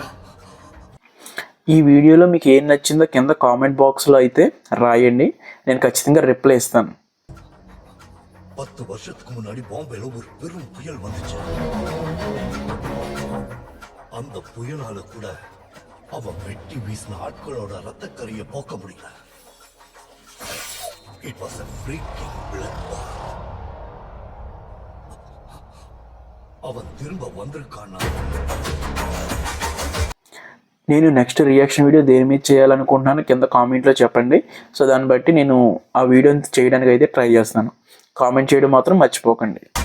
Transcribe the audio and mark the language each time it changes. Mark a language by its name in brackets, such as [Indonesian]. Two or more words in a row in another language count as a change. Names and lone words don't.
[Telugu] ఈ వీడియోలో మీకు ఏం నచ్చిందో కింద [English] comment box [Telugu] అయితే రాయండి. నేను ఖచ్చితంగా రిప్లై ఇస్తాను. [Tamil] 10 வருஷத்துக்கு முன்னாடி பாம்பேல ஒரு பெரும் புயல் வந்துச்சு. அந்த புயலால கூட அவன் வெட்டி வீசின ஆட்களோட ரத்தக்கரியை போக்க முடியல. [English] it was [Tamil] a freaking blood bath. அவன் திரும்ப வந்திருக்கானா? [Telugu] నేను నెక్స్ట్ [English] reaction video [Telugu] దేని మీద చేయాలనుకుంటున్నాను కింద కామెంట్లో చెప్పండి. సో దాన్ని బట్టి నేను ఆ వీడియోని చేయడానికి అయితే ట్రై చేస్తాను. కామెంట్ చేయడం మాత్రం మర్చిపోకండి.